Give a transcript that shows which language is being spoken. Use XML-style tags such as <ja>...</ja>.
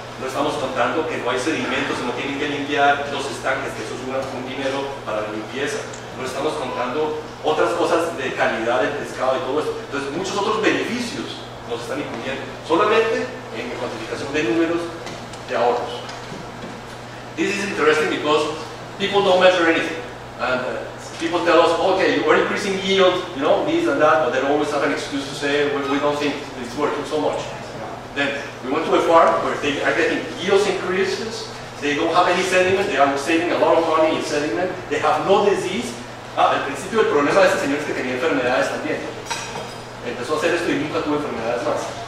<es>No estamos contando que no hay sedimentos, no tienen que limpiar los estanques, que eso es un dinero para la limpieza. No estamos contando otras cosas de calidad del pescado y todo eso. Entonces, muchos otros beneficios nos están incluyendo, solamente en cuantificación de números de ahorros.</es> <en>This is interesting because people don't measure anything. And people tell us, okay, we're increasing yield, you know, this and that, but they always have an excuse to say, we don't think it's working so much. Then we went to a farm where they are getting yields increases, they don't have any sediment, they are saving a lot of money in sediment, they have no disease.</en> <es>Al principio el problema de este señor es que tenía enfermedades también. Empezó a hacer esto y nunca tuvo enfermedades más.</es>